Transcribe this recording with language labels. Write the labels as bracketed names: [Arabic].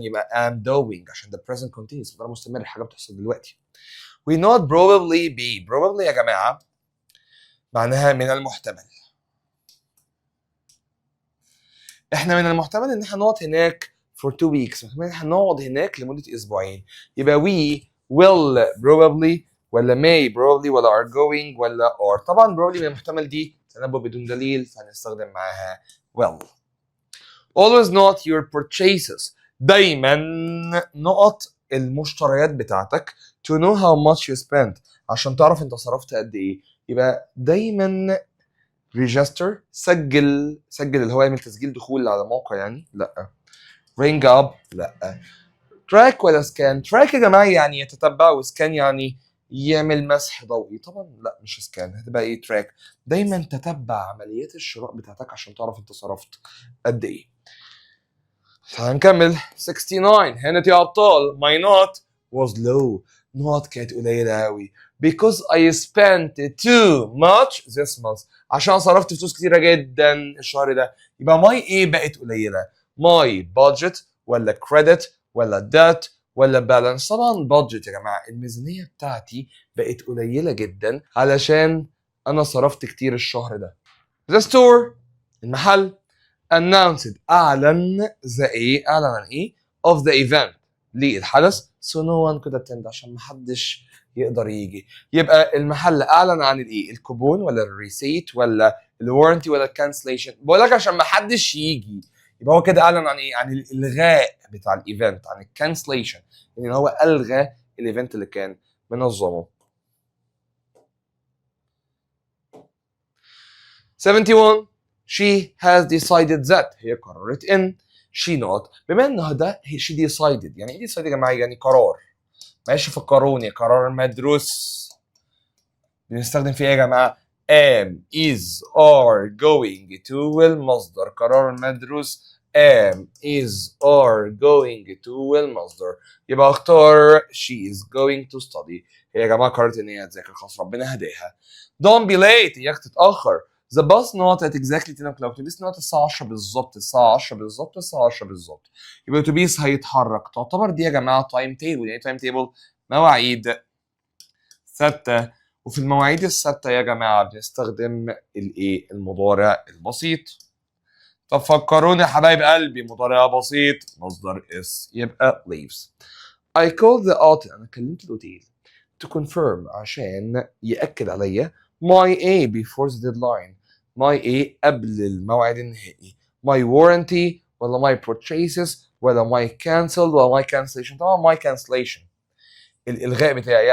[Arabic] يبقى [English] I'm doing [Arabic] عشان ده present continuous ده مستمر حاجه بتحصل دلوقتي. [English] We not probably be. [Arabic] probably يا جماعه معناها من المحتمل. احنا من المحتمل ان احنا نقعد هناك [English] for 2 weeks. [Arabic] محتمل ان احنا نقعد هناك لمده اسبوعين. يبقى [English] we will probably ولا may probably ولا are going ولا are. [Arabic] طبعا probably من المحتمل دي تنبؤ بدون دليل فهنستخدم معاها will. [English] Always note your purchases. [Arabic] دايما نقط المشتريات بتاعتك [English] to know how much you spent [Arabic] عشان تعرف انت صرفت قد ايه. يبقى دايما register سجل اللي هو يعمل تسجيل دخول على موقع يعني لا. [English] ring up [Arabic] لا. track ولا scan؟ track يا جماعه يعني يتتبع، وسكان يعني يعمل مسح ضوئي. طبعا لا مش سكان، هتبقى ايه تراك. دايما تتبع عمليات الشراء بتاعتك عشان تعرف انت صرفت قد ايه. هنكمل 69 هنا يا ابطال. [English] my note was low. [Arabic] نوت كانت قليله قوي [English] because I spent too much this month [Arabic] عشان صرفت فلوس كتيره جدا الشهر ده. يبقى my ايه بقت قليله؟ [English] my budget ولا credit ولا debt ولا balance؟ [Arabic] طبعا budget يا جماعه، الميزانيه بتاعتي بقت قليله جدا علشان انا صرفت كتير الشهر ده. [English] the store المحل announced اعلن اعلن عن ايه of the event للحدث so no one could attend [Arabic] عشان محدش يقدر يجي. يبقى المحل اعلن عن الايه؟ الكوبون ولا الريسيت ولا الورنتي ولا الكانسليشن؟ بقول لك عشان محدش يجي. يبقى هو كده اعلن عن ايه؟ عن الالغاء بتاع الايفنت، عن الكانسليشن، يعني هو الغى الايفنت اللي كان منظمه. [English] 71 she has decided that [Arabic] هي قررت ان [English] she not. [Arabic] بما ان ده she decided يعني ايه decided يا جماعه؟ يعني قرار ماشي في القانون، قرار مدروس. بنستخدم فيه ايه يا جماعه؟ am is are going to والمصدر. قرار مدروس am is are going to والمصدر. يبقى اختار [English] she is going to study. [Arabic] هي يا جماعه قررت ان هي تذاكر، خلاص ربنا هداها. [English] don't be late [Arabic] اياك تتاخر. [English] The bus not at exactly 10 o'clock. [Arabic] الاتوبيس not الساعة 10 بالظبط، الساعة 10 بالظبط، الساعة 10 بالظبط. يبقى الاتوبيس هيتحرك. تعتبر دي يا جماعة تايم تيبل. يعني تايم تيبل مواعيد ثابتة، وفي المواعيد الثابتة يا جماعة بنستخدم الايه؟ المضارع البسيط. طب فكروني يا حبايب قلبي، مضارع بسيط مصدر اس يبقى [English] leaves. I called the hotel. [Arabic] أنا كلمت الأوتيل [English] to confirm [Arabic] عشان يأكد عليا [English] my A before the deadline. [Arabic] my A قبل الموعد النهائي. [English] my warranty ولا my purchases ولا my cancelled ولا my cancellation؟ طبعا my cancellation [Arabic] الإلغاء بتاعي.